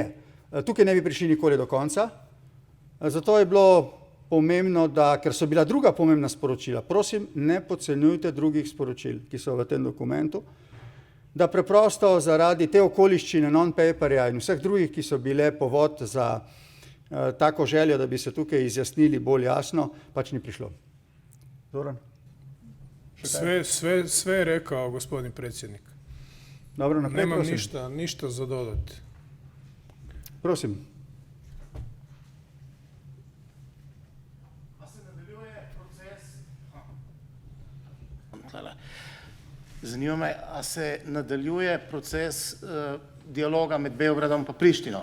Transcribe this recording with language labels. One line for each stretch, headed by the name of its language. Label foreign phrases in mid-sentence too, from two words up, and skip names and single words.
Slovenian: Tukaj ne bi prišli nikoli do konca. Zato je bilo pomembno, da, ker so bila druga pomembna sporočila, prosim, ne podcenjujte drugih sporočil, ki so v tem dokumentu, da preprosto zaradi te okoliščine non-paperja in vseh drugih, ki so bile povod za tako željo, da bi se tukaj izjasnili bolj jasno, pač ni prišlo. Zoran?
Croatian: Sve je rekao gospodin predsjednik.
Slovenian: Dobro, naprej,
Croatian: nemam
Slovenian: prosim.
Croatian: ništa za dodati.
Slovenian: A Prosim. se nadaljuje proces? Hvala. Zanima me, a se nadaljuje proces dialoga med Beogradom pa Prištino?